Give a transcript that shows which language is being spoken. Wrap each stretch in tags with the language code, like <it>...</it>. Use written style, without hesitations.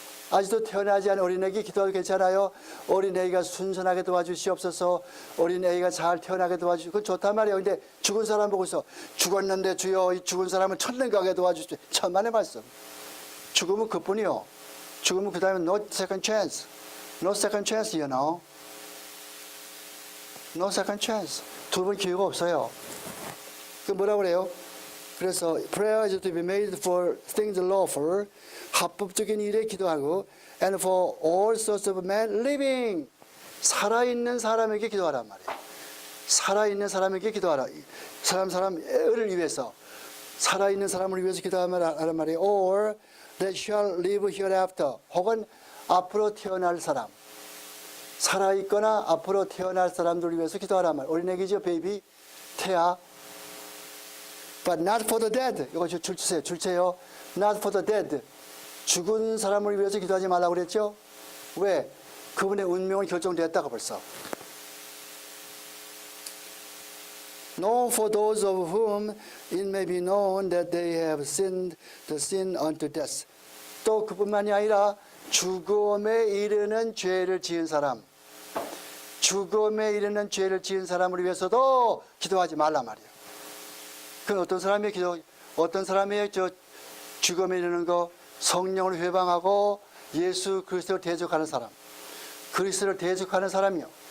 <ko>아직도 태어나지 않은 어린애에게 기도해도 괜찮아요. 어린애가 순순하게 도와주시옵소서. 어린애가 잘 태어나게 도와주시고 그건 좋단 말이에요. 근데 죽은 사람 보고서 죽었는데 주여 이 죽은 사람은 천당 가게 도와주십시오. 천만의 말씀. 죽으면 그뿐이요. 죽으면 그 다음에</ko> <en>no second chance. No second chance, you know. No second chance.</en> <ko>두 번 기회가 없어요. 그 뭐라고 그래요?</ko> <en>그래서 prayer is to be made for things lawful.</en> <ko>합법적인 일에 기도하고</ko> <en>and for all sorts of men living.</en> <ko>살아있는 사람에게 기도하란 말이에요. 살아있는 사람에게 기도하라. 사람을 위해서. 살아있는 사람을 위해서 기도하란 말이에요.</ko> <en>Or that shall live hereafter.</en> <ko>혹은 앞으로 태어날 사람. 살아있거나 앞으로 태어날 사람들을 위해서 기도하란 말이에요. 어린애기죠, 베이비. 태아.</ko> <en>But not for the dead.</en> <ko>이거 줄 주세요. 줄체요.</ko> <en>Not for the dead.</en> <ko>죽은 사람을 위해서 기도하지 말라고 그랬죠? 왜? 그분의 운명은 결정됐다고 벌써.</ko> <en>No, for those of whom it may be known that they have sinned the sin unto death.</en> <ko>또 그뿐만이 아니라 죽음에 이르는 죄를 지은 사람. 죽음에 이르는 죄를 지은 사람을 위해서도 기도하지 말라 말이에요. 그건 어떤 사람의 죽음에 이르는 거, 성령을 회방하고 예수 그리스도를 대적하는 사람, 그리스도를 대적하는 사람이요.</ko>